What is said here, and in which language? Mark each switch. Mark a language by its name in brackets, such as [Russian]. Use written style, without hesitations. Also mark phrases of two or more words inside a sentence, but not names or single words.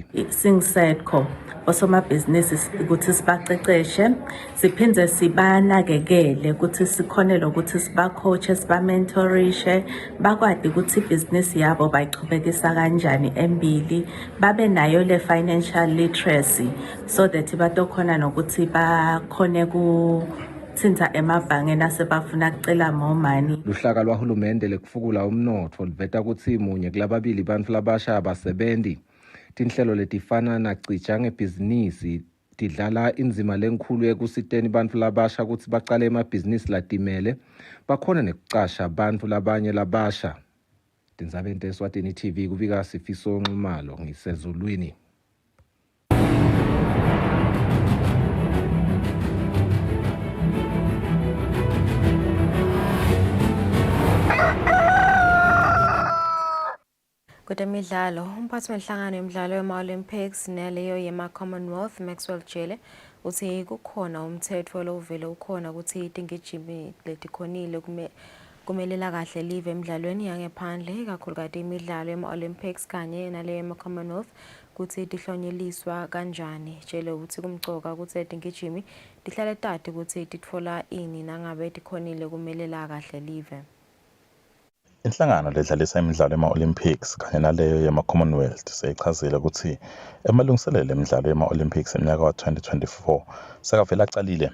[Swati] Singisedco osomabhizinisi ukuthi sibaqeqeshe siphinde sibanakekele ukuthi sikhonele ukuthi sibacoache sibamentorishe bakwadi ukuthi ibhizinisi yabo bayichubekisa kanjani embili babe nayo le [English] financial literacy so that [Swati] batokhona nokuthi bakhone thinta emabhangeni asebafuna kucela [English] more money. [Swati] Luhlaka lwahulumende lekufukula umnotfo liveta kutsi munye kulababili bantfu labasha abasebenzi. Tinhlelo letifana nacija ngebhizinisi tidlala indzima lenkhulu ekusiteni bantfu labasha kutsi bacale emabhizinisi latimele bakhona nekucasha bantfu labanye labasha. Tindzabeni Eswatini TV kubika Sifiso Nxumalo ngisezulwini. Kwezemidlalo, umphathi wenhlangano yemidlalo yema-Olympics naleyo yema-Commonwealth Maxwell Jele uthi kukhona umthetho lovele ukhona ukuthi itingijimi letikhonile kumelela kahle live emidlalweni yangephandle kakhulukazi imidlalo yema-Olympics kanye naleyo yema-Commonwealth ukuthi tihlonyeliswa kanjani. Jele uthi kumcoka ukuthi itingijimi tihlale tati ukuthi titfola ini nangabe tikhonile kumelela kahle live. Inhlangano ledlalisa imidlalo ema-Olympics kanye naleyo yema-Commonwealth seyichazile ukuthi emalungiselelo emidlalo yema-Olympics eminyaka wa-2024 sekavela acalile.